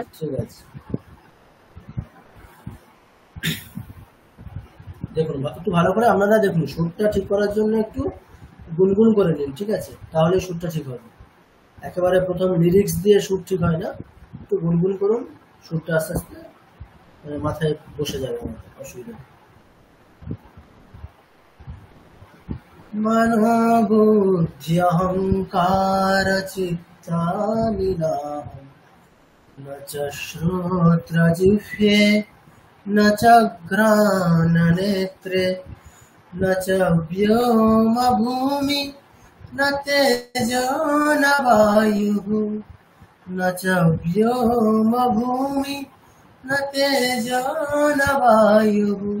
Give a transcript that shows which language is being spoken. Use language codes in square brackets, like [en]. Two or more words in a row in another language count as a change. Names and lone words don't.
[bn] ঠিক আছে, দেখুন একটু ভালো করে আপনারা দেখুন, সুরটা ঠিক করার জন্য একটু গুনগুন করে নিন। ঠিক আছে, তাহলে সুরটা ঠিক হবে। একেবারে প্রথম লিরিক্স দিয়ে সুর ঠিক হয় না, একটু গুনগুন করুন, সুরটা আস্তে আস্তে মাথায় বসে যাবে, অসুবিধা নেই। [sa] मनोबुद्धि अहंकार चित्तानि नाहं न च श्रोत्रजिह्वे न च घ्राणनेत्रे न च व्योम भूमि न तेजो न वायुः न च व्योम भूमि न तेजो न वायुः